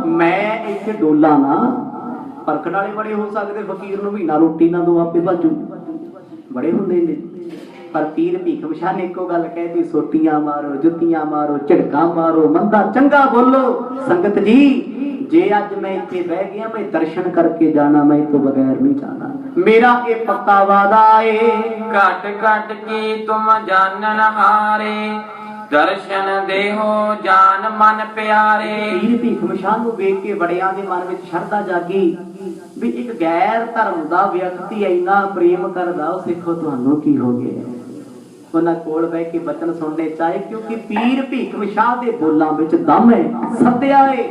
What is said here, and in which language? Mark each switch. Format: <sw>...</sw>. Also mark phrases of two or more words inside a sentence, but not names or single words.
<pa>ਮੈਂ ਇੱਥੇ ਡੋਲਾ ਨਾ, ਪਰਖਣ ਵਾਲੇ ਬੜੇ ਹੋ ਸਕਦੇ, ਫਕੀਰ ਨੂੰ ਵੀ ਨਾ ਰੋਟੀ ਨਾ ਦੋ ਆਪੇ ਭਾਜੂ, ਬੜੇ ਹੁੰਦੇ ਨੇ। ਪਰ ਪੀਰ ਭੀਖ ਮਸ਼ਾਹ ਨੇ ਇੱਕੋ ਗੱਲ ਕਹਿਤੀ, ਸੋਟੀਆਂ ਮਾਰੋ, ਜੁੱਤੀਆਂ ਮਾਰੋ, ਝੜਕਾਂ ਮਾਰੋ, ਮੰਦਾ ਚੰਗਾ ਬੋਲੋ। ਸੰਗਤ ਜੀ ਜੇ ਅੱਜ ਮੈਂ ਇੱਥੇ ਬਹਿ ਗਿਆ, ਮੈਂ ਦਰਸ਼ਨ ਕਰਕੇ ਜਾਣਾ, ਮੈਂ ਇਸ ਤੋਂ ਬਗੈਰ ਨਹੀਂ ਜਾਣਾ। ਮੇਰਾ ਇਹ ਪੱਕਾ ਵਾਦਾ ਏ।</pa> <hi>घट घट की तुम जानन हारे दर्शन देहो जान मन प्यारे।</hi> <pa>ਪੀਰ ਭੀਖ ਮਸ਼ਾਹ ਨੂੰ ਵੇਖ ਕੇ ਬੜਿਆਂ ਦੇ ਮਨ ਵਿੱਚ ਸ਼ਰਧਾ ਜਾਗੀ ਵੀ ਇੱਕ ਗੈਰ ਧਰਮ ਦਾ ਵਿਅਕਤੀ ਇੰਨਾ ਪ੍ਰੇਮ ਕਰਦਾ, ਉਹ ਸਿੱਖੋ ਤੁਹਾਨੂੰ ਕੀ ਹੋ ਗਿਆ। ਉਹਨਾਂ ਕੋਲ ਬਹਿ ਕੇ ਬਚਨ ਸੁਣਨੇ ਚਾਹੇ, ਕਿਉਂਕਿ ਪੀਰ ਭੀਖ ਮਸ਼ਾਹ ਦੇ ਬੋਲਾਂ ਵਿੱਚ ਦਮ ਹੈ, ਸੱਤਿਆ ਏ।</pa>